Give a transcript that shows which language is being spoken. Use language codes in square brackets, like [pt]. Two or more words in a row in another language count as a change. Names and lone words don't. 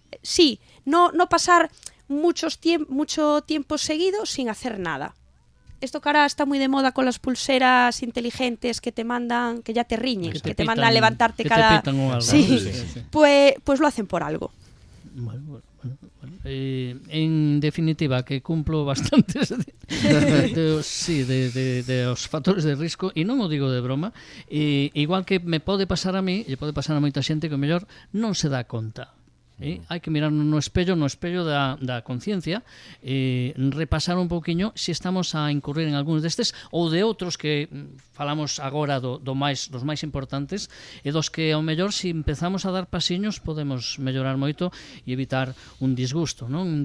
[es] Sí, no pasar mucho tiempo seguido sin hacer nada. Esto que ahora está muy de moda con las pulseras inteligentes que te mandan, que ya te riñen, que te mandan a levantarte que cada... te pitan o algo. Sí, Sí. Pues lo hacen por algo. Bueno. En definitiva, que cumplo bastantes [gl] de os factores de risco, e non o digo de broma, igual que me pode pasar a mí, e pode pasar a moita xente que o mellor non se dá conta. Hai que mirar no espello da conciencia, repasar un pouquiño se estamos a incurrir en algúns destes ou de outros que falamos agora dos máis importantes, e dos que ao mellor se empezamos a dar pasiños podemos mellorar moito e evitar un disgusto, non?